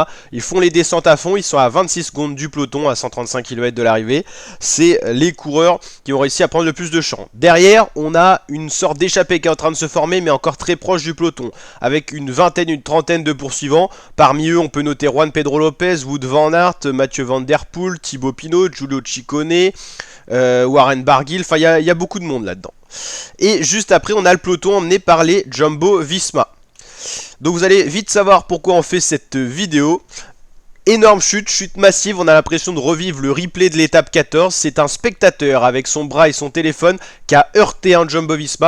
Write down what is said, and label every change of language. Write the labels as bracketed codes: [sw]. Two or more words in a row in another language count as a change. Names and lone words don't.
[fr] Ils font les descentes à fond, ils sont à 26 secondes du peloton à 135 km de l'arrivée. C'est les coureurs qui ont réussi à prendre le plus de champ. Derrière on a une sorte d'échappée qui est en train de se former mais encore très proche du peloton, avec une trentaine de poursuivants. Parmi eux on peut noter Juan Pedro Lopez, Wout van Aert, Mathieu Van Der Poel, Thibaut Pinot, Giulio Ciccone, Warren Barguil, enfin il y a beaucoup de monde là-dedans. Et juste après on a le peloton emmené par les Jumbo Visma. Donc vous allez vite savoir pourquoi on fait cette vidéo. Énorme chute massive, on a l'impression de revivre le replay de l'étape 14. C'est un spectateur avec son bras et son téléphone qui a heurté un Jumbo Visma.